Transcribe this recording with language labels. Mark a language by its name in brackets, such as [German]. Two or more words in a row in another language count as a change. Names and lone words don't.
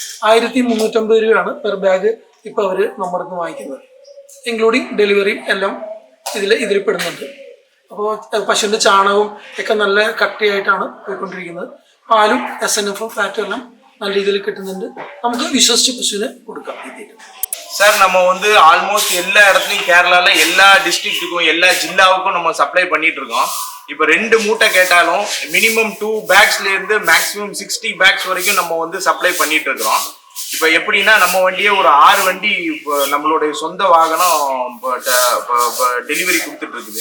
[Malayalam] 1350 രൂപയാണ് [English] per bag [Malayalam] ഇപ്പോൾ അവർ നമ്മുടെ അടുത്ത് വാങ്ങിക്കുന്നത്. [English] including delivery [Malayalam] എല്ലാം ഇതിൽ പെടുന്നുണ്ട്. അപ്പോൾ പശുവിൻ്റെ ചാണകവും ഒക്കെ നല്ല കട്ടിയായിട്ടാണ് പോയിക്കൊണ്ടിരിക്കുന്നത്. പാലും SNF ഫാറ്റും എല്ലാം നല്ല രീതിയിൽ കിട്ടുന്നുണ്ട്. നമുക്ക് വിശ്വസിച്ച് പശുവിന് കൊടുക്കാം ഈ തീറ്റ. [Tamil] சார், நம்ம ஆல்மோஸ்ட் எல்லா இடத்துலையும் கேரளால எல்லா டிஸ்ட்ரிக்ட்டுக்கும் எல்லா ஜில்லாவுக்கும் நம்ம சப்ளை பண்ணிட்டு இருக்கோம். இப்போ 2 மூட்டை கேட்டாலும் மினிமம் 2 பேக்ஸ்ல இருந்து மேக்ஸிமம் 60 பேக்ஸ் வரைக்கும் நம்ம சப்ளை பண்ணிட்டு இருக்கிறோம். இப்போ எப்படின்னா, நம்ம வண்டியே ஒரு 6 வண்டி நம்மளுடைய சொந்த வாகனம் டெலிவரி கொடுத்துட்டு இருக்குது.